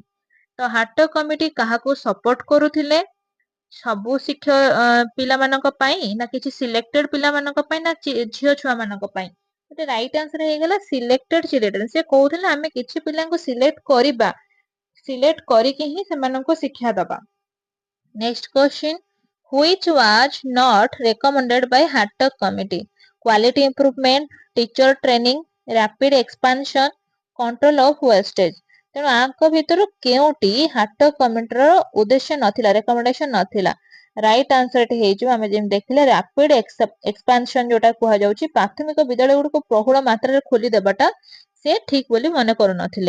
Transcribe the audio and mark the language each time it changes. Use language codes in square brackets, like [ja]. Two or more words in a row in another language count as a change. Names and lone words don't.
[or] ତ ହାର୍ଟକ କମିଟି କାହାକୁ ସପୋର୍ଟ କରୁଥିଲେ ସବୁ ପିଲାମାନଙ୍କ ପାଇଁ ନା କିଛି ସିଲେକ୍ଟେଡ ପିଲାମାନଙ୍କ ପାଇଁ ନା ଝିଅ ଛୁଆ ମାନଙ୍କ ପାଇଁ। ଏଠି [en] right answer [or] ହେଇଗଲା [en] selected children. [or] ସେ କହୁଥିଲେ ଆମେ କିଛି ପିଲାଙ୍କୁ ସିଲେକ୍ଟ କରିବା ସିଲେକ୍ଟ କରିକି ହିଁ ସେମାନଙ୍କୁ ଶିକ୍ଷା ଦବା। [en] next question which was not recommended by ହାର୍ଟକ କମିଟି quality improvement teacher training rapid expansion control of wastage. [or] ତେଣୁ ଆଙ୍କ ଭିତରୁ କେଉଁଟି ହାର୍ଟକ କମିଟିର ଉଦ୍ଦେଶ୍ୟ ନଥିଲା ରେକମେଣ୍ଡେସନ ନଥିଲା। [en] right answer [or] ଏଠି ହେଇଯିବ ଆମେ ଯେମିତି ଦେଖିଲେ [en] rapid expansion [or] ଯୋଉଟା କୁହାଯାଉଛି ପ୍ରାଥମିକ ବିଦ୍ୟାଳୟ ଗୁଡିକୁ ବହୁଳ ମାତ୍ରାରେ ଖୋଲି ଦେବାଟା ସେ ଠିକ ବୋଲି ମନେ କରୁନଥିଲେ।